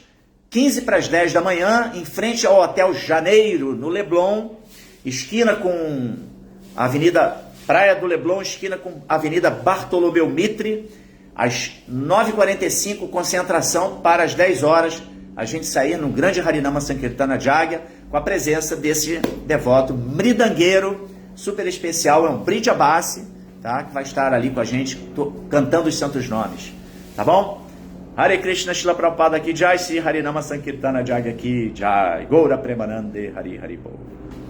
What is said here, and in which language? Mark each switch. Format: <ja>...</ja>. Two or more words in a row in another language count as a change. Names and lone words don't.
<pt>15 para as 10 da manhã, em frente ao Hotel Janeiro, no Leblon, esquina com a Avenida Praia do Leblon, esquina com a Avenida Bartolomeu Mitre, às 9h45, concentração para as 10 horas, a gente sair no grande</pt> <sa>Harinama Sankirtana Jagya,</sa> <pt>com a presença desse devoto mridangueiro, super especial, é um Brija Basi, tá? Que vai estar ali com a gente, cantando os santos nomes, tá bom?</pt> <sa>Hare Krishna Shila Prabhupada Ki Jai, Sri Harinama Sankirtana Jagya Ki Jai, Goura Premanande Hari Hari Bol.</sa>